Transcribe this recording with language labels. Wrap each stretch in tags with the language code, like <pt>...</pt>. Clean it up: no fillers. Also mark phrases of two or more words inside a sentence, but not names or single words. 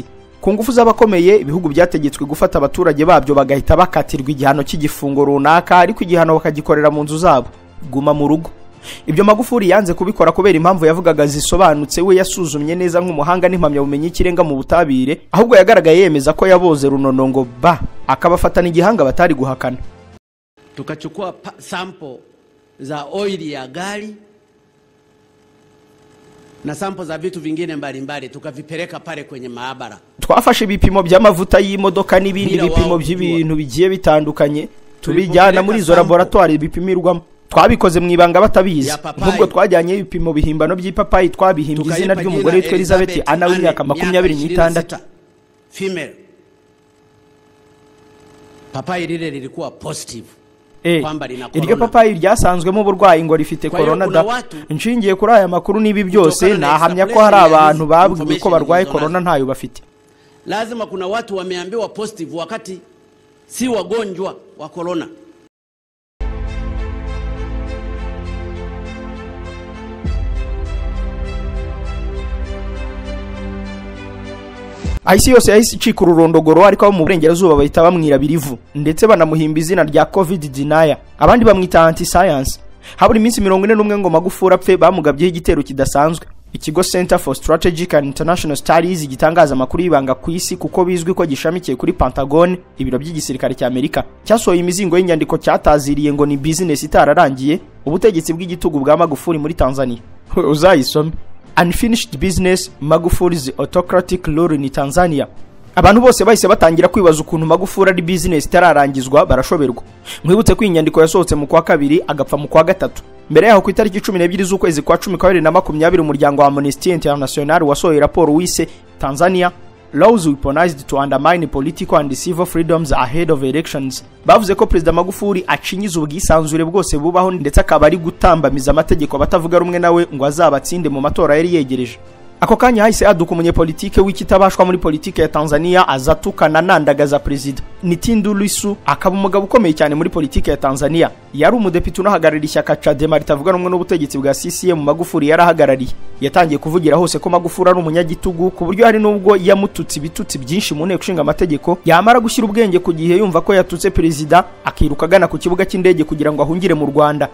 <rw>Ku ngufu z'abakomeye ibihugu byategetswe gufata abaturage babyo bagahita bakatirwa igihano cy'igifungo runaka ariko igihano bakagikorera mu nzu zabo. Guma mu rugo. Ibyo Magufuli yanze kubikora kubera impamvu yavugaga zisobanutse we yasuzumye neza nk'umuhanga n'impamyabumenyi y'ikirenga mu butabire, ahubwo yagaragaye yemeza ko yaboze Runonongo ba akabafatana igihanga batari guhakana.</rw> <sw>Tukachukua sample za oil ya gari na sample za vitu vingine mbalimbali tukavipeleka pale kwenye maabara.</sw> <rw>Twafashe ibipimo by'amavuta y'imodoka n'ibindi bipimo by'ibintu bigiye bitandukanye tubijyana muri izo laboratoire bipimirwamo. Twabikoze mu ibanga batabizi, nk'ubwo twajyanye ibipimo bihimbano by'ipapayi twabihimbye izina ry'umugore witwa Elizabeth Anna w'imyaka 26</rw> <sw>female. Papayi lile lilikuwa positive.</sw> <rw>Iryo papayi ryasanzwemo uburwayi ngo rifite corona da. Nshingiye kuri aya makuru n'ibi byose nahamya ko hari abantu babwiwe ko barwaye corona ntayo bafite.</rw> <sw>Lazima kuna watu wameambiwa positive wakati si wagonjwa wa corona.</sw> <rw>Isi yose yahise icika ururondogoro, ariko abo mu burengerazuba bahita bamwira birivu ndetse banamuhimba izina rya</rw> <en>COVID denier,</en> <rw>abandi bamwita</rw> <en>anti science.</en> <rw>Haburi iminsi 41 ngo Magufuli apfe bamugabyeho igitero kidasanzwe. Ikigo Center for Strategic and International Studies gitangaza amakuru y'ibanga ku isi kuko bizwi ko gishamikiye kuri Pentagon, ibiro by'igisirikare cya Amerika, cyasohoye imizingo y'inyandiko cyataziriye ngo ni business itararangiye ubutegetsi bw'igitugu bwa Magufuli muri Tanzania. Uzayisome.</rw> <en>Unfinished business, Magufuli's autocratic rule in Tanzania.</en> <rw>Abantu bose bahise batangira kwibaza ukuntu Magufuli ari business itararangizwa barashoberwa. Mwibutse ko inyandiko yasohotse mu kwa kabiri agapfa mu kwa gatatu. Mbere yaho ku itariki 12 z'ukwezi kwa 10 umuryango wa Amnesty International wasohoye raporo wise Tanzania Laws weaponized to undermine political and civil freedoms ahead of elections. Bavuze ko President Magufuli acinyiza ubwisanzure bwose bubaho ndetse akaba ari gutambamiza amategeko abatavuga rumwe nawe ngo azabatsinde mu matora yari yegereje. Ako kanya hahise aduka umunyepolitike w'ikitabashwa muri politike ya Tanzania azatukana nandagaza president. Ni Tundu Lissu, akaba umugabo ukomeye cyane muri politike ya Tanzania. Yari umudepite unahagarariye ishyaka Chadema ritavuga rumwe n'ubutegetsi bwa CCM Magufuli yarahagarariye. Yatangiye kuvugira hose ko Magufuli ari umunyagitugu ku buryo hari nubwo yamututse ibitutsi byinshi mu nteko ishinga amategeko, yamara gushyira ubwenge ku gihe yumva ko yatutse president akiruka agana ku kibuga cy'indege kugira ngo ahungire mu Rwanda.</rw>